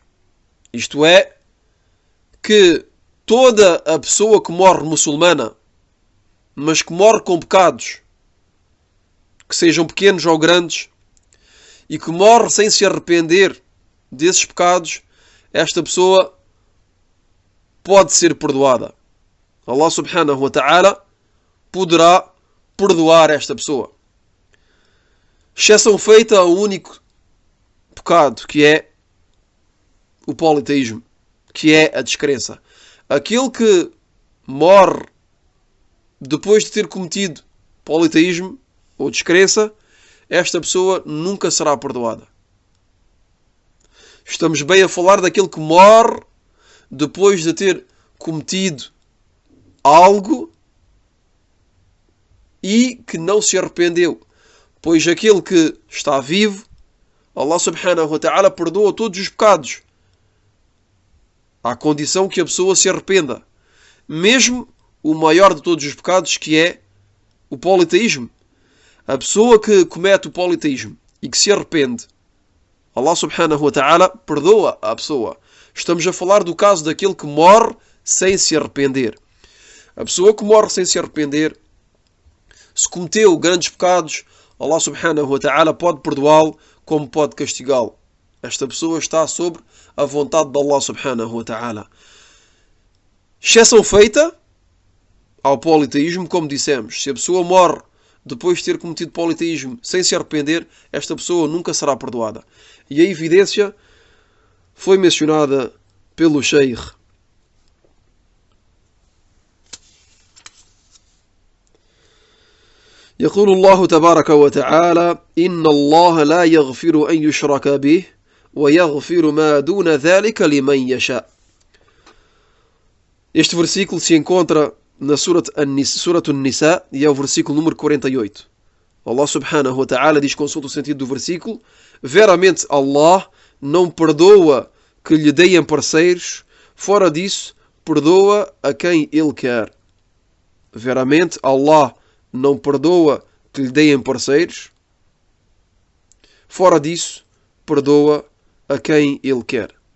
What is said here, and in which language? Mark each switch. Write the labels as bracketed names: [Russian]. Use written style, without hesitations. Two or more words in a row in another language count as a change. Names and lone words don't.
[Portuguese] Isto é, que toda a pessoa que morre muçulmana, mas que morre com pecados, que sejam pequenos ou grandes, e que morre sem se arrepender desses pecados, esta pessoa pode ser perdoada. Allah [Arabic] سبحانه وتعالى [Portuguese] poderá perdoar esta pessoa. Exceção feita ao único pecado, que é o politeísmo, que é a descrença. Aquele que morre depois de ter cometido politeísmo ou descrença, esta pessoa nunca será perdoada. Estamos bem a falar daquele que morre depois de ter cometido algo e que não se arrependeu. Pois aquele que está vivo, Allah [Arabic] سبحانه وتعالى [Portuguese] perdoa todos os pecados, à condição que a pessoa se arrependa. Mesmo o maior de todos os pecados, que é o politeísmo. A pessoa que comete o politeísmo e que se arrepende, Allah [Arabic] سبحانه وتعالى [Portuguese] perdoa a pessoa. Estamos a falar do caso daquele que morre sem se arrepender. A pessoa que morre sem se arrepender, se cometeu grandes pecados, Allah [Arabic] سبحانه وتعالى [Portuguese] pode perdoá-lo como pode castigá-lo. Esta pessoa está sobre a vontade de Allah [Arabic] سبحانه وتعالى. [Portuguese] Exceção feita ao politeísmo, como dissemos. Se a pessoa morre depois de ter cometido politeísmo sem se arrepender, esta pessoa nunca será perdoada. E a evidência foi mencionada pelo Sheikh. [Arabic] يقول الله تبارك وتعالى إن الله لا يغفر أن يشرك به ويغفر ما دون ذلك لمن يشاء. [Portuguese] Este versículo se encontra na Surat An-Nisa e é o versículo número 48. Allah [Arabic] سبحانه وتعالى [Portuguese] diz, consulta o sentido do versículo: veramente Allah não perdoa que lhe deem parceiros, fora disso perdoa a quem Ele quer. Veramente Allah não perdoa que lhe deem parceiros, fora disso perdoa a quem Ele quer.